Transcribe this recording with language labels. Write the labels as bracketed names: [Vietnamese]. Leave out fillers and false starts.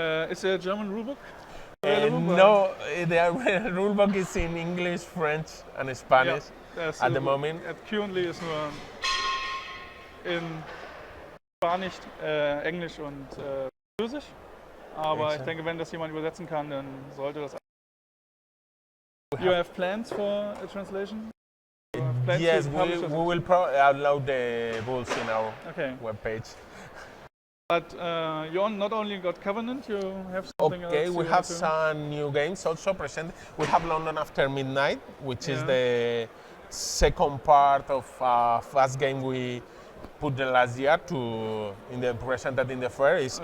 [English] Is there a German rulebook? No, the rulebook is in English, French, and Spanish at the moment. [German] Currently ist nur in Spanisch, Englisch und Französisch. Aber ich denke, wenn das jemand übersetzen kann, dann sollte das. [English] You have plans for a translation? Yes, we will upload the rules in our webpage. But you not only got Covenant, you have something else. Okay, we have some new games also presented. We have London After Midnight, which is the second part of a fast game we put the last year presented in the fair.